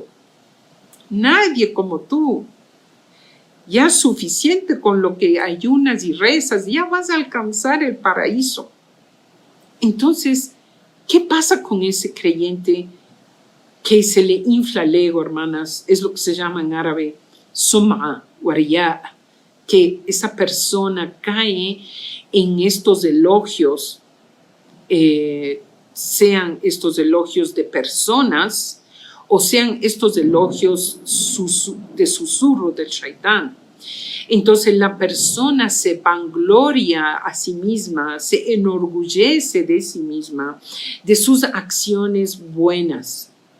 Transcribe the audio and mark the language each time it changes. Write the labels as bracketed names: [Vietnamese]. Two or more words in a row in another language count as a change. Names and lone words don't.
[Spanish] Nadie como tú. Ya suficiente con lo que ayunas y rezas, ya vas a alcanzar el paraíso. Entonces, ¿qué pasa con ese creyente que se le infla el ego, hermanas? Es lo que se llama en árabe [Arabic] سمعة ورياء, [Spanish] que esa persona cae en estos elogios, sean estos elogios de personas o sean estos elogios de susurro del shaitán. Entonces la persona se vangloria a sí misma, se enorgullece de sí misma, de sus acciones buenas.